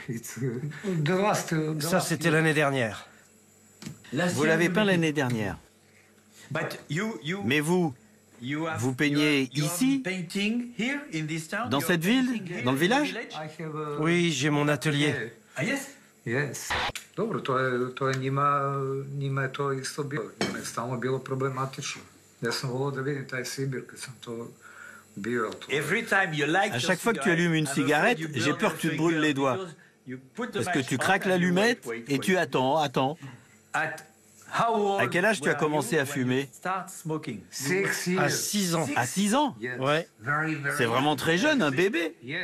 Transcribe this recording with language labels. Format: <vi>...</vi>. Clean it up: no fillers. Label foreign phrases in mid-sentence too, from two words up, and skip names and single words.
<fr>Ça, c'était l'année dernière. Vous l'avez peint l'année dernière. Mais vous peignez ici, dans cette ville, dans le village? Oui, j'ai mon atelier.</fr> <en>Yes.</en> <sr>Dobro, to je njima je to isto bilo. Njima je stalno bilo problematično. Ja sam volao da vidim taj Sibir kad sam to bio.</sr> <fr>À chaque fois que tu allumes une cigarette, j'ai peur que tu te brûles les doigts. Parce que tu craques l'allumette et tu attends. À quel âge tu as commencé à fumer? À 6 ans. À 6 ans? Ouais. C'est vraiment très jeune, un bébé.</fr>